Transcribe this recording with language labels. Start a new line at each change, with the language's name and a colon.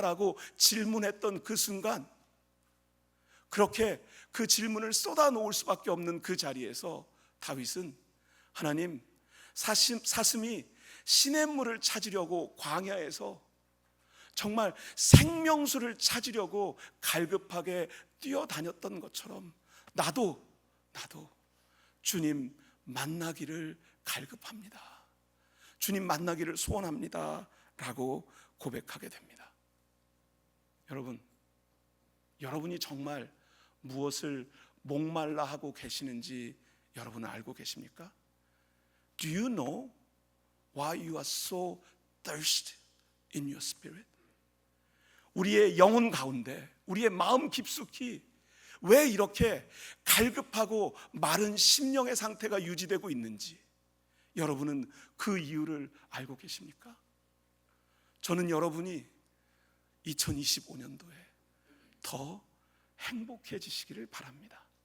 Korean: 라고 질문했던 그 순간, 그렇게 그 질문을 쏟아놓을 수밖에 없는 그 자리에서 다윗은 하나님, 사슴이 시냇물을 찾으려고 광야에서 정말 생명수를 찾으려고 갈급하게 뛰어다녔던 것처럼 나도 주님 만나기를 갈급합니다. 주님 만나기를 소원합니다. 라고 고백하게 됩니다. 여러분이 정말 무엇을 목말라 하고 계시는지 여러분은 알고 계십니까?
English: Do you know why you are so thirsty in your spirit?
Korean: 우리의 영혼 가운데, 우리의 마음 깊숙이 왜 이렇게 갈급하고 마른 심령의 상태가 유지되고 있는지 여러분은 그 이유를 알고 계십니까? 저는 여러분이 2025년도에 더 행복해지시기를 바랍니다.